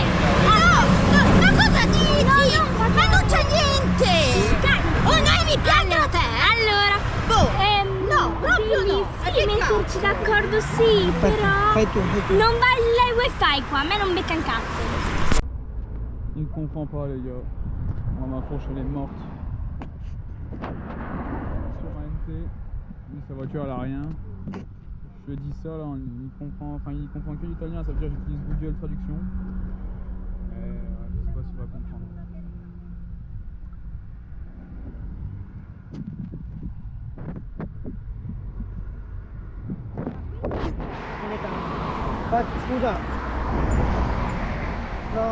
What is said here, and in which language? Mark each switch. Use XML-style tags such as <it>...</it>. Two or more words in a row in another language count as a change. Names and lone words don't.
<it>Ma cosa dici? Ma non c'è niente! Oh, noi mi piace a te! Allora, no, proprio devi no! sì, metterci d'accordo sì, però... Fai tu. Non vale il wifi qua, a me non becca un cazzo.</it> <fr>Il comprend pas, les gars. Oh, ma fourche, elle est morte. Sur ma NT, lui, sa voiture, elle a rien. Je lui ai dit ça, là, il comprend que l'italien, ça veut dire que j'utilise Google Traduction. Mais je sais pas s'il va comprendre.</fr> <it>Scusa. No.</it>